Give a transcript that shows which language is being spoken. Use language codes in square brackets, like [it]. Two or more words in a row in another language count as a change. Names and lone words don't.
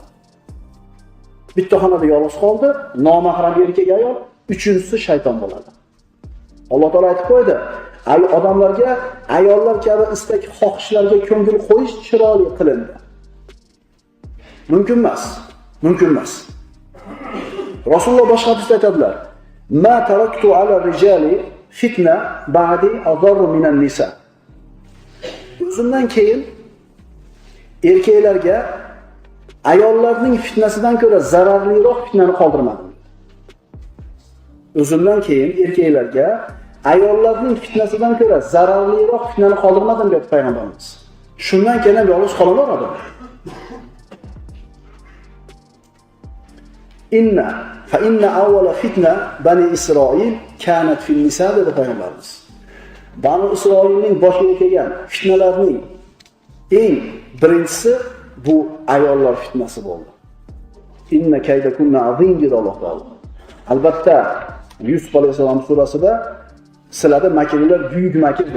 [uz] Bitta xonada yolg'iz qoldi, nomahram erkak ayol, uchinchisi shayton bo'ladi. Alloh taolo aytib qo'ydi: odamlarga ayollar kabi istak xohishlarga ko'ngil qo'yish chiroyli qilindi. Mumkin emas. Mumkin emas. Rasululloh boshqa hadisda aytadilar: [ar] "ما تركت على الرجال فتنة بعدي أضر من النساء." [uz] O'zimdan keyin erkaklarga ayollarning fitnasidan ko'ra zararliroq fitnani qoldirmadim. O'zimdan keyin erkaklarga ayollarning fitnasidan ko'ra zararliroq fitnani qoldirmadim deb payg'ambarimiz. Shundan keyin yolg'iz qolaveradi. [ar] إن أول فتنة بني إسرائيل كانت في النساء [uz] dedi payg'ambarimiz. Bani Isroilning boshiga kelgan fitnalarning eng birinchisi bu ayollar fitnasi bo'ldi. [ar] إن كيدكن عظيم [uz] dedi Alloh taolo. Albatta Yusuf alayhisalom surasida sizlarda makrlar buyuk makrdir.